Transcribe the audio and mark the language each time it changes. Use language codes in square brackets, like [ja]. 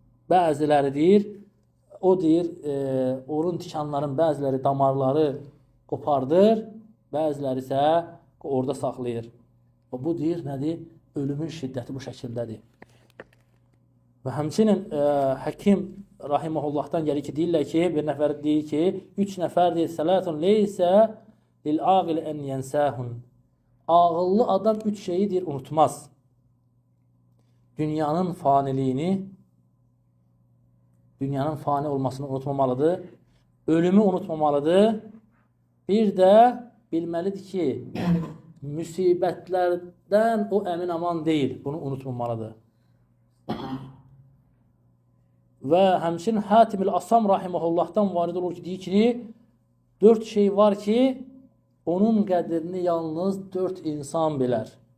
[az] Bəziləri deyir, o deyir, onun tikanların bəziləri damarları qopardır, bəziləri isə orada saxlayır. Və bu deyir, nədir? Ölümün şiddəti bu şəkildədir. Və həmçinin Həkim rahiməhullahdan gəlir ki, deyirlər ki, bir nəfər deyir ki, 3 nəfər deyir, [ar] sələtun leysə lil-aqil ən yənsəhun. [az] Ağıllı adam 3 şeyi deyir, unutmaz. Dünyanın faniliyini, dünyanın fani olmasını unutmamalıdır. Ölümü unutmamalıdır. Bir də bilməlidir ki, müsibətlərdən o əmin aman deyil. Bunu unutmamalıdır. Və həmçinin Hatim-ül Asam rahiməhullahdan varid olur ki, deyir ki, 4 şey var ki, onun qədrini yalnız 4 insan bilər.